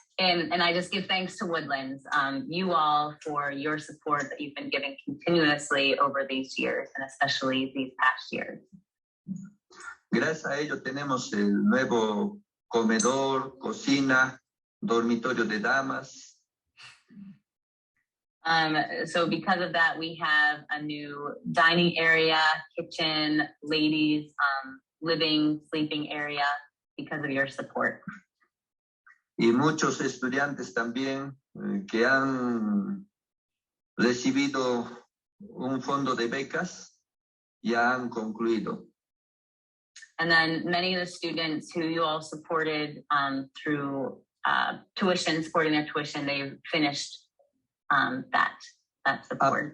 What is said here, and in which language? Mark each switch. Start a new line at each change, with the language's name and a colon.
English: And I just give thanks to Woodlands, you all, for your support that you've been giving continuously over these years, and especially these past years.
Spanish: Gracias a ello tenemos el nuevo comedor, cocina, dormitorio de damas.
English: So because of that, we have a new dining area, kitchen, ladies, living, sleeping area because of your support.
Spanish: Y muchos estudiantes también que han recibido un fondo de becas ya han concluido.
English: And then many of the students who you all supported through tuition, supporting their tuition, they've finished that support.